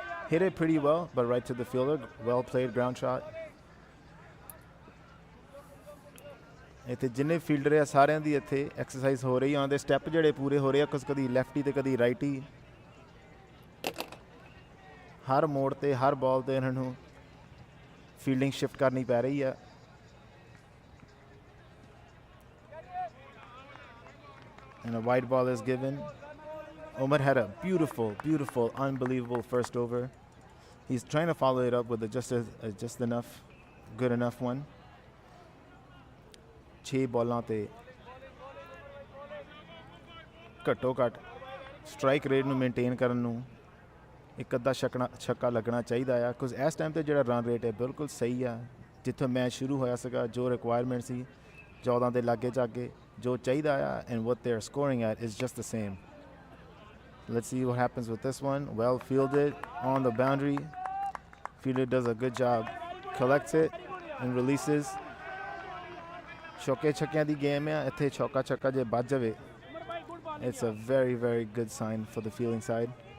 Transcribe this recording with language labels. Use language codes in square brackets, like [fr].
[en] Hit it pretty well, but right to the fielder. Well played ground shot. [pa] ਇੱਥੇ ਜਿੰਨੇ fielder ਆ ਸਾਰਿਆਂ ਦੀ ਇੱਥੇ ਐਕਸਰਸਾਈਜ਼ ਹੋ ਰਹੀ ਆ ਉਹਦੇ ਸਟੈਪ ਜਿਹੜੇ ਪੂਰੇ ਹੋ ਰਹੇ ਆ ਕਦੀ ਲੈਫਟੀ ਤੇ ਕਦੀ ਰਾਈਟੀ ਹਰ ਮੋੜ ਤੇ ਹਰ ਬਾਲ ਤੇ ਇਹਨਾਂ ਨੂੰ ਫੀਲਡਿੰਗ ਸ਼ਿਫਟ ਕਰਨੀ ਪੈ ਰਹੀ ਆ [en] and a wide ball is given. Umar had a beautiful, unbelievable first over. He's trying to follow it up with just enough, good enough one. [pa] 6 balls te ਘੱਟੋ ਘੱਟ ਸਟ੍ਰਾਈਕ ਰੇਟ ਨੂੰ maintain ਕਰਨ ਨੂੰ ਇੱਕ ਅੱਧਾ ਛੱਕਾ ਲੱਗਣਾ ਚਾਹੀਦਾ ਆ ਕੁਝ ਇਸ ਟਾਈਮ ਤੇ ਜਿਹੜਾ ਰਨ ਰੇਟ ਹੈ ਬਿਲਕੁਲ ਸਹੀ ਆ ਜਿੱਥੋਂ ਮੈਚ ਸ਼ੁਰੂ ਹੋਇਆ ਸੀਗਾ ਜੋ ਰਿਕੁਆਇਰਮੈਂਟ ਸੀ 14 ਦੇ ਲਾਗੇ ਜਾਗੇ ਜੋ ਚਾਹੀਦਾ ਆ [en] and what they're scoring at is just the same. Let's see what happens with this one. Well fielded on the boundary. Fielder does a good job. Collects it and releases. [pa] ਛੋਕੇ ਛੱਕਿਆਂ ਦੀ game ਆ ਇੱਥੇ ਛੋਕਾ ਛੱਕਾ ਜੇ ਵੱਜ ਜਾਵੇ [en] it's a very, very good sign for the fielding side.